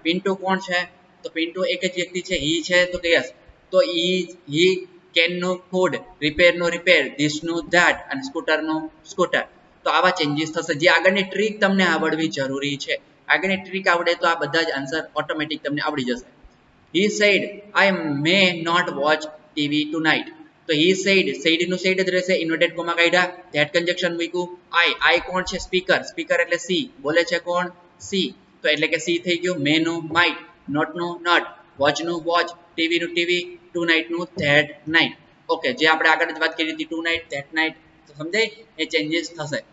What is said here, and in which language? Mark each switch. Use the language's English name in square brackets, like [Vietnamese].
[Gujarati] પિન્ટુ કોણ છે, તો પિન્ટુ એક જ વ્યક્તિ છે, હી છે, તો કે યસ. તો હી કેન નું ફૂડ, રિપેર નું રિપેર, ધીસ નું ધેટ, અને સ્કૂટર નું સ્કૂટર. તો આવા ચેન્જીસ થશે. જે આગળની ટ્રીક તમને આવડવી જરૂરી છે. આગળની ટ્રીક આવડે તો આ બધા જ આન્સર ઓટોમેટિક તમને આવડી જશે. [English] He said, I may not watch TV tonight. [Gujarati] તો [English] he said [Gujarati] નું said જ રહેશે, ઇન્વર્ટેડ કોમા કાઢ્યા, ધેટ કન્જક્શન મૂક્યું. I કોણ છે સ્પીકર, સ્પીકર એટલે સી, બોલે છે કોણ સી, તો એટલે કે સી થઈ ગયું. મે નું માઇટ, નોટ નું નોટ, વોચ નું વોચ, ટીવી નું ટીવી, ટુ નાઇટ નું ધેટ નાઇટ. ઓકે, જે આપણે આગળ જ વાત કરી હતી ટુ નાઇટ ધેટ નાઇટ, તો સમજાય એ ચેન્જીસ થશે.